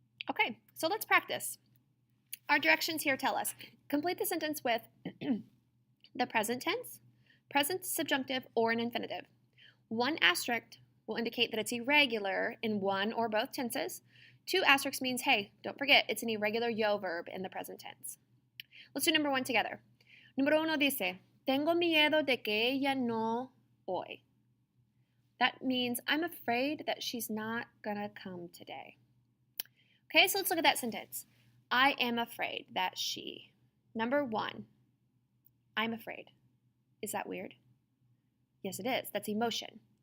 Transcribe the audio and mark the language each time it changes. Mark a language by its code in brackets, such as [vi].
[en] Okay, so let's practice. Our directions here tell us, complete the sentence with the present tense, present subjunctive, or an infinitive. 1 asterisk will indicate that it's irregular in one or both tenses. 2 asterisks means, hey, don't forget, it's an irregular yo verb in the present tense. Let's do number 1 together. [es] Número 1 dice, tengo miedo de que ella no hoy. [en] That means I'm afraid that she's not gonna come today. Okay, so let's look at that sentence. I am afraid that she. Number 1, I'm afraid. Is that weird? Yes, it is. That's emotion.